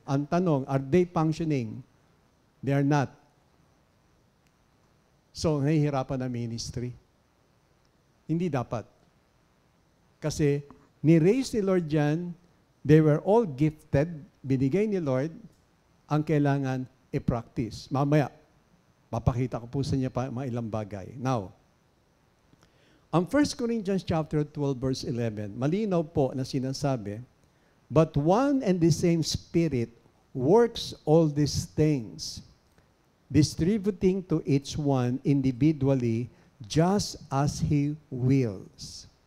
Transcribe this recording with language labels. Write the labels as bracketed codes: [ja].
[tl] Ang tanong, [en] are they functioning? They are not. [tl] So, nahihirapan na ministry. Hindi dapat. Kasi, ni-raise ni Lord yan, [en] they were all gifted, [tl] binigay ni Lord, ang kailangan i-practice. Mamaya, papakita ko po sa inyo pa mga ilang bagay. [en] Now, ang 1 Corinthians chapter 12, verse 11, [tl] malinaw po na sinasabi, [en] but one and the same Spirit works all these things, distributing to each one individually just as He wills.